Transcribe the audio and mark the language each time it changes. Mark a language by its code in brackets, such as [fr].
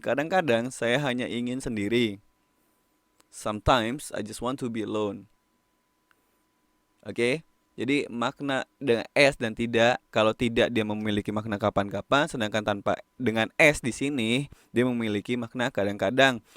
[id] Kadang-kadang saya hanya ingin sendiri. [en] Sometimes I just want to be alone. [id] Oke, jadi makna dengan s dan tidak. Kalau tidak dia memiliki makna kapan-kapan, sedangkan tanpa dengan s di sini dia memiliki makna kadang-kadang.